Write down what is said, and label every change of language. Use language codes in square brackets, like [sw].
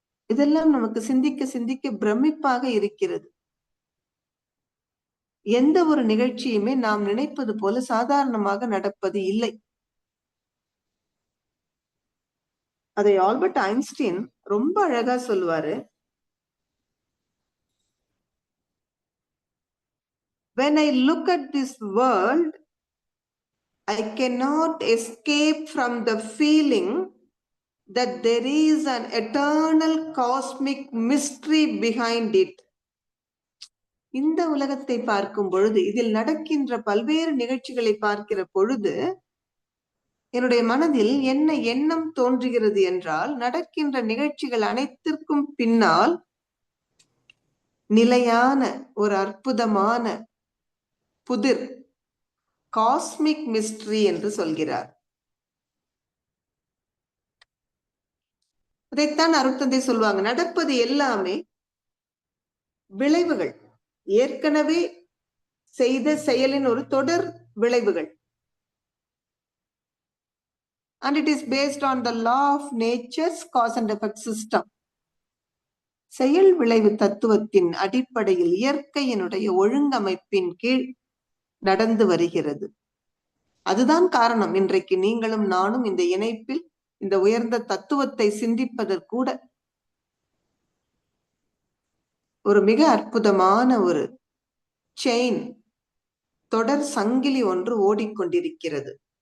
[ta] இதெல்லாம் நமக்கு சிந்திக்க சிந்திக்க பிரமிப்பாக இருக்கிறது. எந்த ஒரு நிகழ்ச்சியுமே நாம் நினைப்பது போல சாதாரணமாக நடப்பது இல்லை. அதை ஆல்பர்ட் ஐன்ஸ்டீன் ரொம்ப அழகா சொல்லுவாரு. [en] When I look at this world, I cannot escape from the feeling that there is an eternal cosmic mystery behind it. [ta] இந்த உலகத்தை பார்க்கும் பொழுது, இதில் நடக்கின்ற பல்வேறு நிகழ்ச்சிகளை பார்க்கிற பொழுது என்னுடைய மனதில் என்ன எண்ணம் தோன்றுகிறது என்றால், நடக்கின்ற நிகழ்ச்சிகள் அனைத்திற்கும் பின்னால் நிலையான ஒரு அற்புதமான புதிர், காஸ்மிக் மிஸ்ட்ரி என்று சொல்கிறார். அதைத்தான் அருட்தந்தை சொல்லுவாங்க, நடப்பது எல்லாமே விளைவுகள், ஏற்கனவே செய்த செயலின் ஒரு தொடர் விளைவுகள். [en] And it is based on the law of nature's cause and effect system. [ta] செயல் விளைவு தத்துவத்தின் அடிப்படையில் இயற்கையினுடைய ஒழுங்கமைப்பின் கீழ் நடந்து வருகிறது. அதுதான் காரணம் இன்றைக்கு நீங்களும் நானும் இந்த இணைப்பில் இந்த உயர்ந்த தத்துவத்தை சிந்திப்பதற்கூட ஒரு மிக அற்புதமான ஒரு செயின், தொடர் சங்கிலி ஒன்று ஓடிக்கொண்டிருக்கிறது.